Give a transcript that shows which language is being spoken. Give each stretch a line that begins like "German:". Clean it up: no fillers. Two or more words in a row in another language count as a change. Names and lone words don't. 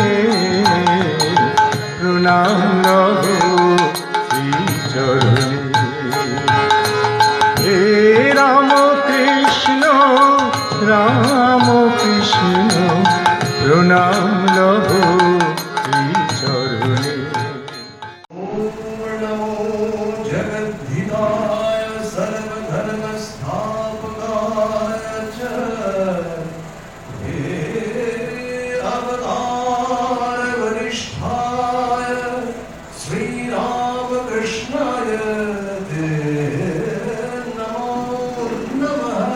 Bangla: প্রণাম লহো শ্রী চরণে। হে রাম কৃষ্ণ রাম কৃষ্ণ প্রণাম লহো শ্রী চরণে।
Sanskrit: जगद्धिताय सर्वधर्मस्थापकाय च हे अवतार वरिष्ठाय श्रीरामकृष्णाय ते नमो नमः।